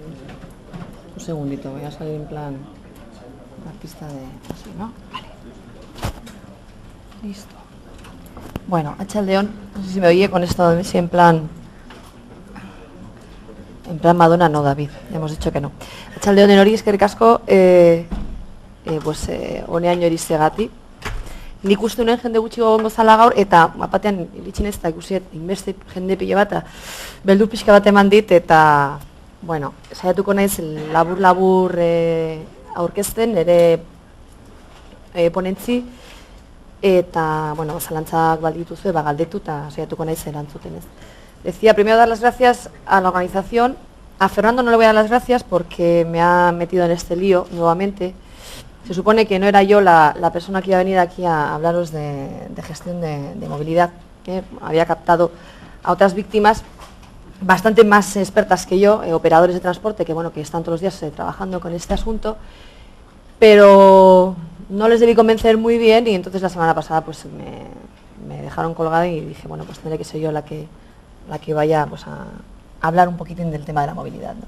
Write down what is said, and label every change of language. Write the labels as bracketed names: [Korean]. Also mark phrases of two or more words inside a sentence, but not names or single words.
[Spanish] Un segundito, voy a salir en plan artista de... así, ¿no? Vale. Listo. Bueno, Arratsalde-on, no sé si me oye con esto, así en plan Madonna, no, David, ya hemos dicho que no. [Basque] Arratsalde-on enori, eskerrik asko, honeaino iristeagatik. Nik uste honen jende gutxi egongo zala gaur, eta batean iritsi naiz eta ikusi inbeste jende pilo bat, beldur pixka bat eman dit, eta, bueno, saiatuko naiz labur-labur aurkezten, ere ponentzi, eta, bueno, zalantzak baldituzue, galdetu, eta saiatuko naiz erantzuten ez. [Spanish] Decía, primero dar las gracias a la organización. A Fernando no le voy a dar las gracias porque me ha metido en este lío nuevamente. Se supone que no era yo la persona que iba a venir aquí a hablaros de gestión de movilidad, que había captado a otras víctimas bastante más expertas que yo, operadores de transporte, que bueno, que están todos los días trabajando con este asunto, pero no les debí convencer muy bien, y entonces la semana pasada pues me dejaron colgada y dije, bueno, pues tendré que ser yo la que vaya pues a hablar un poquitín del tema de la movilidad, ¿no?